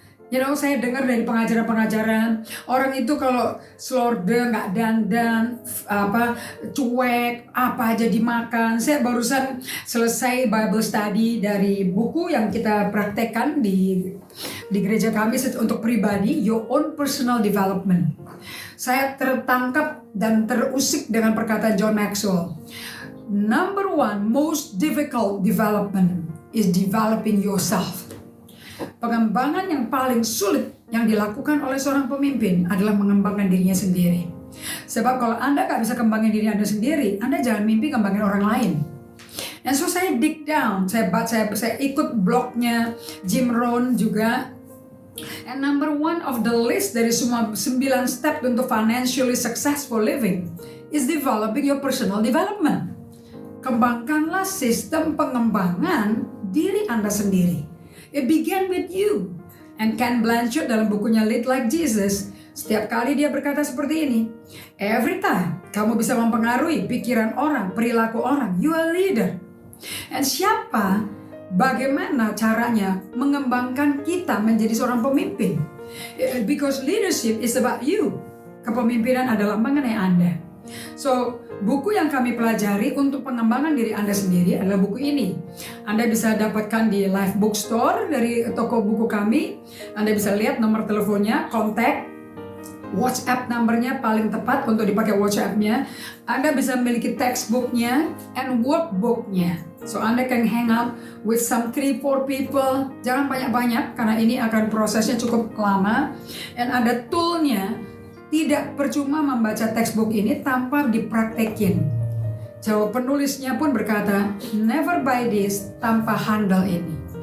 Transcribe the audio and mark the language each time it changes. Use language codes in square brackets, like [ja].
[id] Saya dengar dari pengajaran-pengajaran, orang itu kalau slorde, nggak dandan, cuek, apa aja dimakan. Saya barusan selesai Bible study dari buku yang kita praktekkan di gereja kami untuk pribadi, Your Own Personal Development. Saya tertangkap dan terusik dengan perkataan John Maxwell. [en] Number 1 most difficult development is developing yourself. [id] Pengembangan yang paling sulit yang dilakukan oleh seorang pemimpin adalah mengembangkan dirinya sendiri. Sebab kalau Anda gak bisa kembangin diri Anda sendiri, Anda jangan mimpi kembangin orang lain. And so saya [en] dig down, [id] saya ikut blognya Jim Rohn juga. [en] And number one of the list [id] dari semua 9 step untuk [en] financially successful living is developing your personal development. [id] Kembangkanlah sistem pengembangan diri Anda sendiri. [en] It began with you. [id] And Ken Blanchard dalam bukunya Lead Like Jesus, setiap kali dia berkata seperti ini, every time kamu bisa mempengaruhi pikiran orang, perilaku orang, [en] you are a leader. [id] And bagaimana caranya mengembangkan kita menjadi seorang pemimpin? [en] Because leadership is about you. [id] Kepemimpinan adalah mengenai Anda. So, buku yang kami pelajari untuk pengembangan diri Anda sendiri adalah buku ini. Anda bisa dapatkan di Life Bookstore dari toko buku kami. Anda bisa lihat nomor teleponnya, kontak, WhatsApp numbernya paling tepat untuk dipakai WhatsApp-nya. Anda bisa memiliki textbooknya and workbooknya. [en] So Anda can hang out with some 3-4 people. [id] Jangan banyak-banyak karena ini akan prosesnya cukup lama. And ada toolnya. Tidak percuma membaca textbook ini tanpa dipraktekin. So penulisnya pun berkata, [en] never buy this [id] tanpa handle ini.